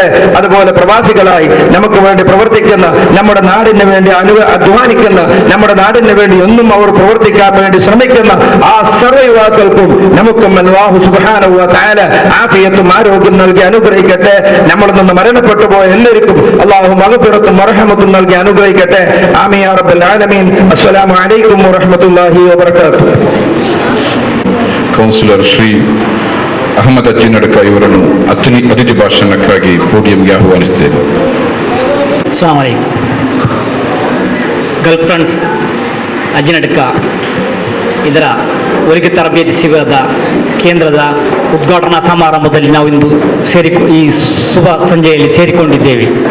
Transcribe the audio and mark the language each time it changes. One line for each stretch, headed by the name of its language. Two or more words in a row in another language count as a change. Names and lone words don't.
Malayalam: അതുപോലെ പ്രവാസികളായി നമുക്ക് വേണ്ടി പ്രവർത്തിക്കുന്ന, നമ്മുടെ നാടിന് വേണ്ടി അധ്വാനിക്കുന്ന, നമ്മുടെ നാടിന് വേണ്ടി എന്നും അവർ പ്രവർത്തിക്കാൻ വേണ്ടി ശ്രമിക്കുന്ന ആ സർവ്വ യുവാക്കൾക്കും നമുക്കും
Arabic: الله سبحانه وتعالى
Malayalam: ആഫിയത്തും ആരോഗ്യം നൽകി അനുഗ്രഹിക്കട്ടെ. നമ്മളിൽ നിന്ന് മരണപ്പെട്ടു പോയ എല്ലാവർക്കും അല്ലാഹു മഗ്ഫിറത്തും മർഹമത്തും നൽകി അനുഗ്രഹിക്കട്ടെ.
Arabic: آمين يا رب العالمين. السلام عليكم ورحمة الله وبركاته.
Kannada: ಕೌನ್ಸಿಲರ್ ಶ್ರೀ ಅಹಮದ್ ಅಜ್ಜಿನಡ್ಕ ಇವರನ್ನು ಅತಿಥಿ ಭಾಷಣಕ್ಕಾಗಿ ಪೋಡಿಯಂಗೆ ಆಹ್ವಾನಿಸುತ್ತೇವೆ.
Arabic: السلام عليكم.
Kannada: ಗಲ್ಫ್ರೆಂಡ್ಸ್ ಅಜ್ಜಿನಡ್ಕ ಇದರ ಒಲಿಗೆ ತರಬೇತಿ ಶಿಬಿರದ ಕೇಂದ್ರದ ಉದ್ಘಾಟನಾ ಸಮಾರಂಭದಲ್ಲಿ ನಾವು ಇಂದು ಈ ಶುಭ ಸಂಜೆಯಲ್ಲಿ ಸೇರಿಕೊಂಡಿದ್ದೇವೆ.